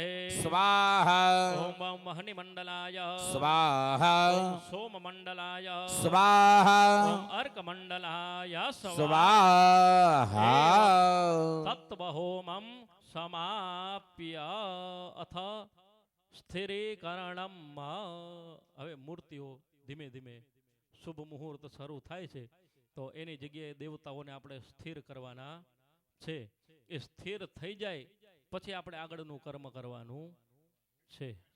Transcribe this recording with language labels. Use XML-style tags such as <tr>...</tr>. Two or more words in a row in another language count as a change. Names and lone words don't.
<sa>स्वाहा ओम वम महनिमण्डलाय स्वाहा ओम सोममण्डलाय स्वाहा ओम अर्कमण्डलाय स्वाहा तत्त्वहोमं समाप्य अथ સ્થિરીકરણમ</sa> <gu>હવે મૂર્તિઓ ધીમે ધીમે શુભ મુહૂર્ત શરૂ થાય છે તો એની જગ્યાએ દેવતાઓને આપણે સ્થિર કરવાના છે એ સ્થિર થઈ જાય પછી આપણે આગળનું કર્મ કરવાનું છે</gu>